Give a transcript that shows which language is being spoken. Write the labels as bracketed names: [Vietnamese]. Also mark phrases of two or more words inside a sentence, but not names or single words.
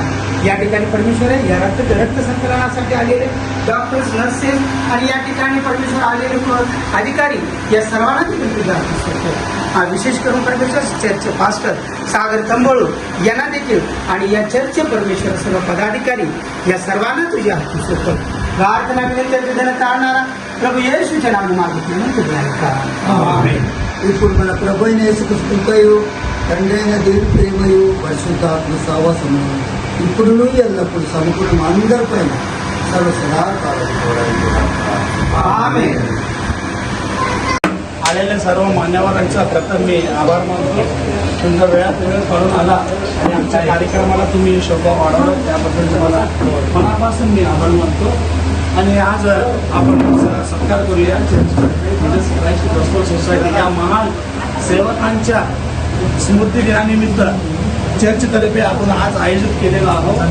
[Marathi] या ठिकाणी परमेश्वर या रक्त संकलनासाठी आलेले डॉक्टर्स, नर्सेस आणि या ठिकाणी परमेश्वर आलेले अधिकारी या सर्वांना देखील तुझ्या विशेष करून परमेश्वर चर्चचे पास्टर सागर तंबोळू यांना देखील आणि या चर्चचे परमेश्वर सर्व पदाधिकारी या सर्वांना तुझ्या हाती सोपव। प्रार्थना विनंती टाळणारा प्रभू येशूच्या नावाने मागितले तुझ्या [Telugu] ఇప్పుడు మన ప్రభు అయిన యేసుక్రీస్తు కృపయు తండ్రి అయిన దేవుని ప్రేమయు పరిశుద్ధాత్మ సహవాసము ఇప్పుడును ఎల్లప్పుడు సమకూడిన అందరిపైన సర్వసదాకాలం [Marathi] आमेन। आलेल्या सर्व मान्यवरांचा प्रथम मी आभार मानतो। तुमचा वेळात वेळ काढून आला आणि आमच्या कार्यक्रमाला तुम्ही शोभा वाढवला त्याबद्दल तुम्हाला मनापासून मी आभार मानतो। आणि आज आपण सत्कार करूया जीजस ख्राइस्ट गॉस्पल सोसायटी या महान सेवकांच्या स्मृती दिनानिमित्त चर्चतर्फे आपण आज आयोजित केलेला आहोत।